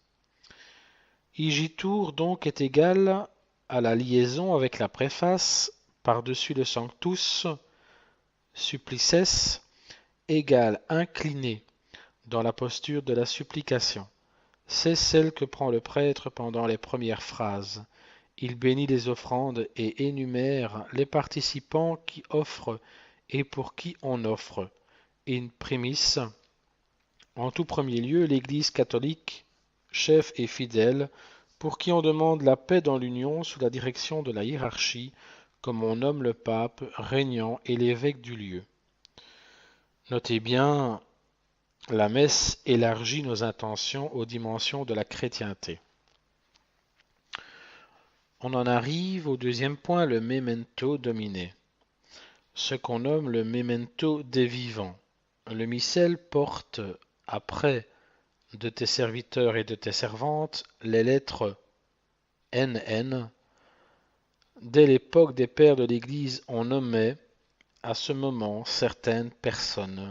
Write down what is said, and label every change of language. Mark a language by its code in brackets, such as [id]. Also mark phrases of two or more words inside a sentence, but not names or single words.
[fr] Igitur donc est égal à la liaison avec la préface par-dessus le Sanctus, supplices, égale incliné dans la posture de la supplication. C'est celle que prend le prêtre pendant les premières phrases. Il bénit les offrandes et énumère les participants qui offrent et pour qui on offre. [la] In primis, [fr] en tout premier lieu, l'Église catholique, chef et fidèle, pour qui on demande la paix dans l'union sous la direction de la hiérarchie, comme on nomme le pape régnant et l'évêque du lieu. Notez bien, la messe élargit nos intentions aux dimensions de la chrétienté. On en arrive au deuxième point, le [la] memento domini, [fr] ce qu'on nomme le memento des vivants. Le missel porte, après de tes serviteurs et de tes servantes, les lettres NN. Dès l'époque des pères de l'Église, on nommait à ce moment certaines personnes.